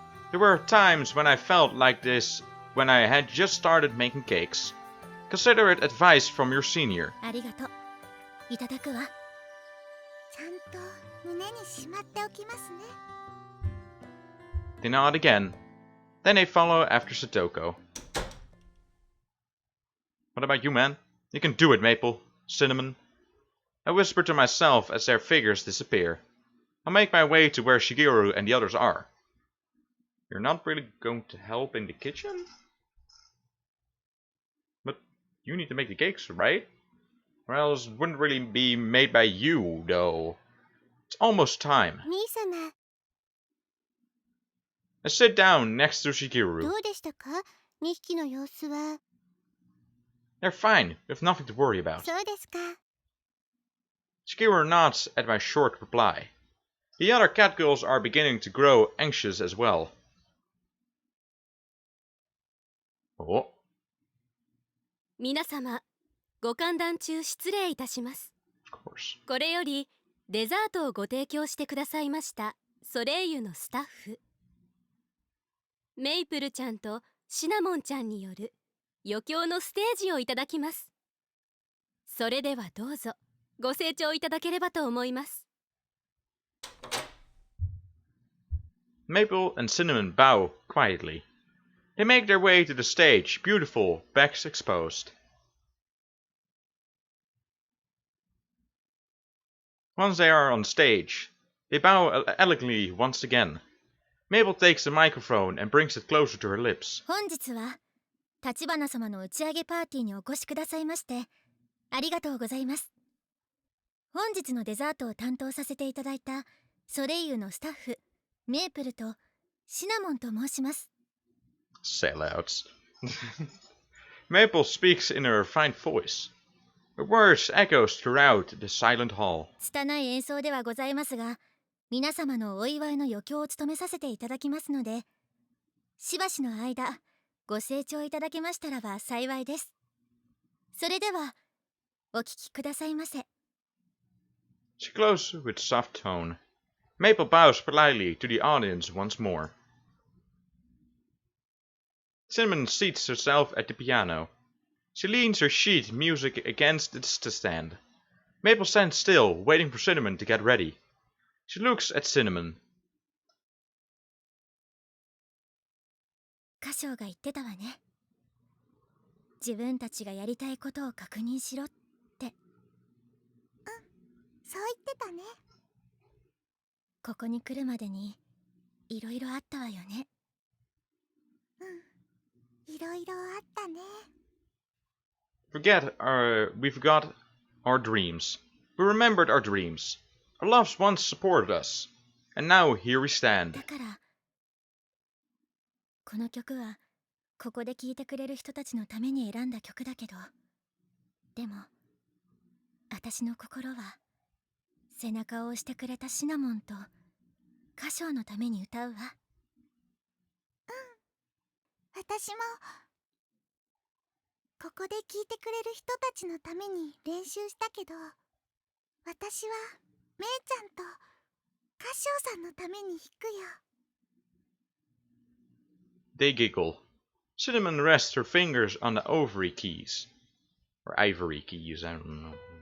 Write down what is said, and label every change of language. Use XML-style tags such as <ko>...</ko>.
<en>There were times when I felt like this when I had just started making cakes. Consider it advice from your senior.</en> <ja>ありがとう。いただくわ。ちゃんと胸にしまっておきますね。</ja> <en>They nod again. Then they follow after Satoko. What about you, man? You can do it, Maple. Cinnamon. I whisper to myself as their figures disappear. I'll make my way to where Shigeru and the others are. You're not really going to help in the kitchen? But you need to make the cakes, right? Or else it wouldn't really be made by you, though. It's almost time. I sit down next to Shigeru.</en> <ja>どうでしたか?2匹の様子は。</ja> <en>They're fine. We have nothing to worry about.</en> <ja>そうですか。</ja> <en>Shigeru nods at my short reply. The other cat girls are beginning to grow anxious as well. Oh.</en> <ja>皆様、ご歓談中失礼いたします。</ja> <en>Of course.</en> <ja>これよりデザートをご提供してくださいましたソレイユのスタッフメイプルちゃんとシナモンちゃんによる余興のステージをいただきます。それではどうぞご清聴いただければと思います。</ja> <en>Maple and Cinnamon bow quietly. They make their way to the stage, beautiful, backs exposed. Once they are on stage, they bow elegantly once again. Maple takes the microphone and brings it closer to her lips.</en> <ja>本日は立花様の打ち上げパーティーにお越しくださいましてありがとうございます。本日のデザートを担当させていただいたソレイユのスタッフメープルとシナモンと申します。</ja> <en>Sellouts. Maple speaks in her refined voice. Her words echoes throughout the silent hall.</en> <ja>拙い演奏ではございますが皆様のお祝いの余興を務めさせていただきますのでしばしの間ご清聴いただけましたらば幸いです。それではお聞きくださいませ。</ja> <en>She closes with soft tone. Maple bows politely to the audience once more. Cinnamon seats herself at the piano. She leans her sheet music against the stand. Maple stands still, waiting for Cinnamon to get ready. She looks at Cinnamon.</en> <ja>歌唱が言ってたわね。自分たちがやりたいことを確認しろって。うん、そう言ってたね。ここに来るまでにいろいろあったわよね。うん、いろいろあったね。</ja> <en>We forgot our dreams. We remembered our dreams. Our loves once supported us. And now here we stand.</en> <ja>だからこの曲はここで聴いてくれる人たちのために選んだ曲だけどでも私の心は背中を押してくれたシナモンと歌唱のために歌うわ。うん、私もここで聴いてくれる人たちのために練習したけど私はメイちゃんと歌唱さんのために弾くよ。</ja> <en>They giggle. Cinnamon rests her fingers on the ovary keys. Or ivory keys, I don't know.</en>